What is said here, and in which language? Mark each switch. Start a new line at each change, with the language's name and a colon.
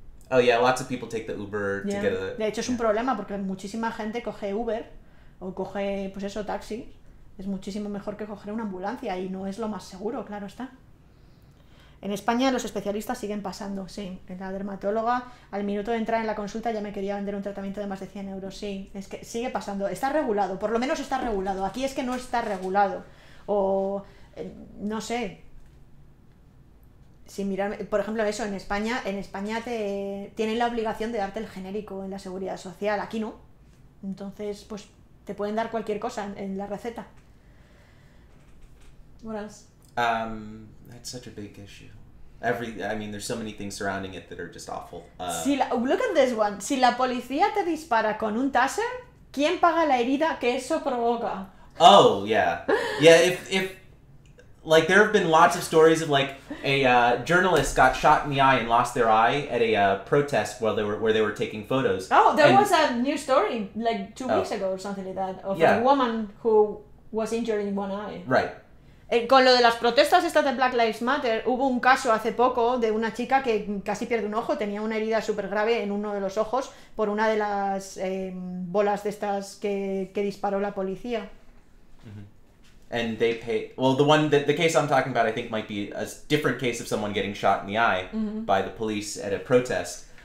English: Oh yeah, lots of people take the Uber to get a...
Spanish: De hecho es un problema porque muchísima gente coge Uber o coge, pues eso, taxi. Es muchísimo mejor que coger una ambulancia y no es lo más seguro, claro está. En España los especialistas siguen pasando, sí. La dermatóloga al minuto de entrar en la consulta ya me quería vender un tratamiento de más de 100 euros, sí. Es que sigue pasando, está regulado, por lo menos está regulado. Aquí es que no está regulado. O, no sé... Si mirar, por ejemplo, eso, en España tienen la obligación de darte el genérico en la seguridad social, aquí no. Entonces, pues te pueden dar cualquier cosa en la receta.
English: What else? That's such a big issue. There's so many things surrounding it that are just awful. Look at this one.
Spanish: Si la policía te dispara con un taser, ¿quién paga la herida que eso provoca?
English: Oh, yeah. Yeah, if like, there have been lots of stories of, like, a journalist got shot in the eye and lost their eye at a protest where they were taking photos. Oh, there was a new story, like 2 weeks ago or something like that, of a woman who was injured in one eye. Right.
Spanish: Con lo de las protestas estas de Black Lives Matter, hubo un caso hace poco de una chica que casi pierde un ojo, tenía una herida súper grave en uno de los ojos por una de las bolas de estas que disparó la policía.
English: Mm-hmm. And they pay. Well, the case I'm talking about, I think, might be a different case of someone getting shot in the eye by the police at a protest.